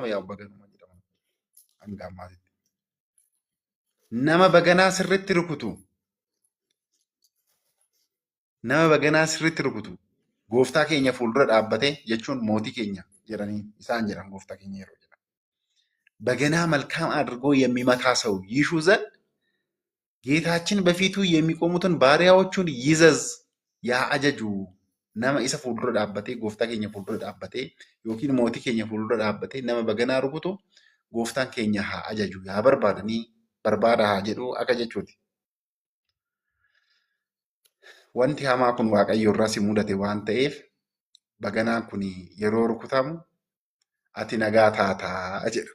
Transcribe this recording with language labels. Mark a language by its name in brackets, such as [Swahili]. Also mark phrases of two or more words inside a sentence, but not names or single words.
[Oromo] Yaa baganuma jedhama. Hanga ammaatitti. Nama baganaa sirriitti rukutu gooftaa keenya fuuldura dhaabbatee jechuun mootii keenya jedhanii isaan jedhan gooftaa keenya yeroo jedhan. [Amharic] በገና መልካም አድርጎ የሚመታ ሰው ይሹ ዘንድ ጌታችን በፊቱ የሚቆሙትን ባሪያዎቹን ይዘዝ [Oromo] ያአጀጁ nama isa fuuldura dhaabbatee gooftaa keenya fuuldura dhaabbatee yookiin mootii keenya fuuldura dhaabbatee nama baganaa rukutu gooftaan keenya haa ajaju yaa barbaadanii barbaada haa jedhu akka jechuuti. Wanti hamaa kun Waaqayyo irraa si mudate waan ta'eef baganaan kun yeroo rukutamu ati nagaa taataa jedha.